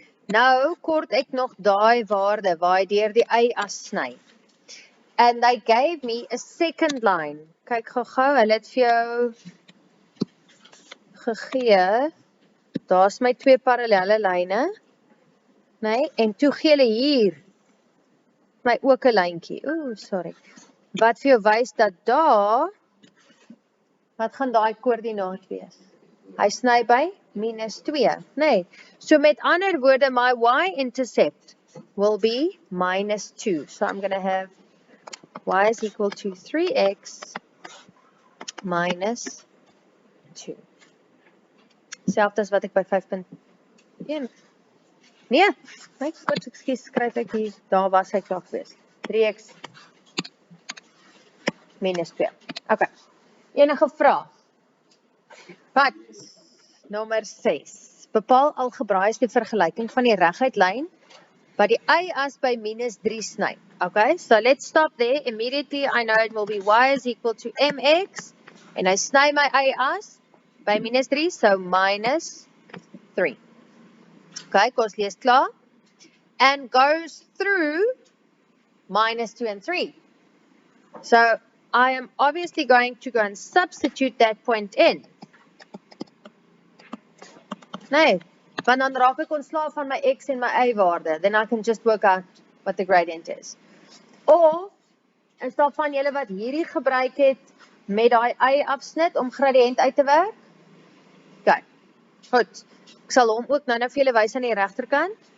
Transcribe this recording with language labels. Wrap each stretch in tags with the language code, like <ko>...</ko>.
<af>Nou kort ek nog daai waarde waar hy deur die y as sny.</af> <en>And they gave me a second line.</en> <af>Kyk gou, hulle het vir jou gegee. Daar's my twee parallelle lyne. En toe gee hulle hier my ook 'n lyntjie. Sorry. Wat vir jou wys dat daar wat gaan daai koördinaat wees? Hy sny by -2, So met ander woorde, my y-intercept</af> <en>will be</en> <af>-2.</af> <en>So I'm going to have y is equal to 3x minus 2.</en> <af>Selfs as wat ek by 5.1. Nee, ekskuus, skryf ek hier, daar was hy klaar gewees. 3x minus 2. Okay. Enige vrae? Wat? Nommer 6. Bepaal algebraïs die vergelyking van die reguitlyn wat die y-as by -3 sny.</af> <en>Okay, so let's stop there. Immediately I know it will be y is equal to mx</en> <af>en hy sny my y-as by -3,</af> <en>so -3. Okay,</en> <af>kom ons lees klaar.</af> <en>And goes through -2 and 3. So I am obviously going to go and substitute that point in.</en> <af>Want dan raak ek ontslaaf van my x en my y waarde.</af> <en>Then I can just work out what the gradient is.</en> <af>Of, is daar van julle wat hierdie gebruik het met daai y afsnit om gradient uit te werk? Okay, goed. Ek sal hom ook nou vir julle wys aan die regterkant.</af>